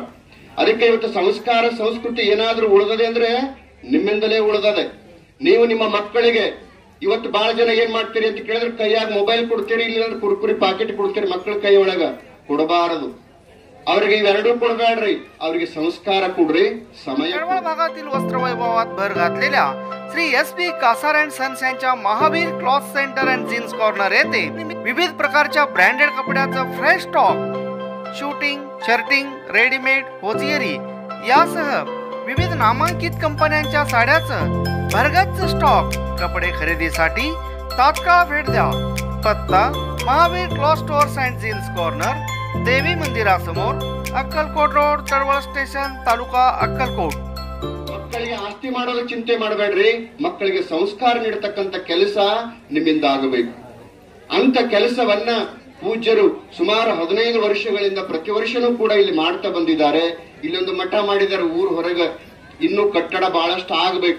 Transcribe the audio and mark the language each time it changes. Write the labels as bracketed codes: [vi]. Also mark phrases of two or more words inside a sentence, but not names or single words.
[kn] ಅದಕ್ಕೆ ಇವತ್ತು ಸಂಸ್ಕಾರ ಸಂಸ್ಕೃತಿ ಏನಾದ್ರೂ ಉಳಿದದೆ ಅಂದ್ರೆ ನಿಮ್ಮಿಂದಲೇ ಉಳಿದದೆ. ನೀವು ನಿಮ್ಮ ಮಕ್ಕಳಿಗೆ ಇವತ್ತು ಬಹಳ ಜನ ಏನ್ ಮಾಡ್ತೀರಿ ಅಂತ ಕೇಳಿದ್ರೆ ಕೈಯಾಗ ಮೊಬೈಲ್ ಕೊಡ್ತೀರಿ, ಇಲ್ಲಾಂದ್ರೆ ಕುರ್ಕುರಿ ಪಾಕೆಟ್ ಕೊಡ್ತೀರಿ. ಮಕ್ಕಳ ಕೈ ಒಳಗ ಕೊಡಬಾರದು. ಅವರಿಗೆ इवेरडू ಕೊಡಬೇಡ್ರಿ, ಅವರಿಗೆ संस्कार ಕೊಡ್ರಿ. [mr] समय भागातील वस्त्रवैभवात भर घातलेल्या श्री SP कासार अँड सन्स यांच्या महावीर क्लॉथ सेंटर अँड जीन्स कॉर्नर येथे विविध प्रकारच्या ब्रँडेड कपड्याचं [en] fresh stock, [mr] शूटिंग, शर्टिंग, रेडीमेड, होजियरी यासह विविध नामांकित कंपन्यांच्या साड्याचं भरगच्च स्टॉक. कपडे खरेदीसाठी तात्काळ भेट द्या. पत्ता महावीर क्लॉथ स्टोअर्स अँड जीन्स कॉर्नर, देवी मंदिरासमोर, अक्कलकोट रोड, तळवळ स्टेशन, तालुका अक्कलकोट. [kn] ಮಕ್ಕಳಿಗೆ ಆಸ್ತಿ ಮಾಡೋದು ಚಿಂತೆ ಮಾಡಬೇಡ್ರಿ. ಮಕ್ಕಳಿಗೆ ಸಂಸ್ಕಾರ ನೀಡತಕ್ಕಂತ ಕೆಲಸ ನಿಮ್ಮಿಂದ ಆಗಬೇಕು. ಅಂತ ಕೆಲಸವನ್ನ ಪೂಜ್ಯರು ಸುಮಾರು 15 ವರ್ಷಗಳಿಂದ ಪ್ರತಿ ವರ್ಷನೂ ಕೂಡ ಇಲ್ಲಿ ಮಾಡ್ತಾ ಬಂದಿದ್ದಾರೆ. ಇಲ್ಲೊಂದು ಮಠ ಮಾಡಿದ್ದಾರೆ ಊರ್ ಹೊರಗೆ. ಇನ್ನೂ ಕಟ್ಟಡ ಬಹಳಷ್ಟು ಆಗಬೇಕು.